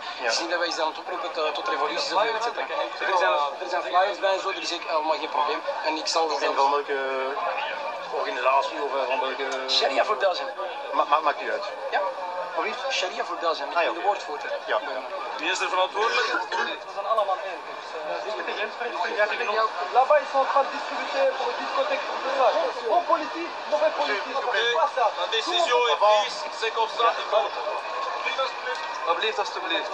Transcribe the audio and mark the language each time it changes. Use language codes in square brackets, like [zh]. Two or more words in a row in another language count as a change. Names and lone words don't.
[nl] Het is niet dat wij zijn aan het oproepen tot revoluties of etc. Er zijn flyers bij en zo, er is allemaal geen probleem. En ik zal dat En van welke organisatie of van welke... Sharia voor België. Maakt u uit. Ja. Sharia voor België, ik ben de woordvoerder. Ja. Wie is er verantwoordelijk? We zijn allemaal één. [fr] Là-bas, ils sont en train de discuter pour une discothèque. Bon politique, mauvais politique. La décision est prise, c'est comme ça. [nl] Alsjeblieft.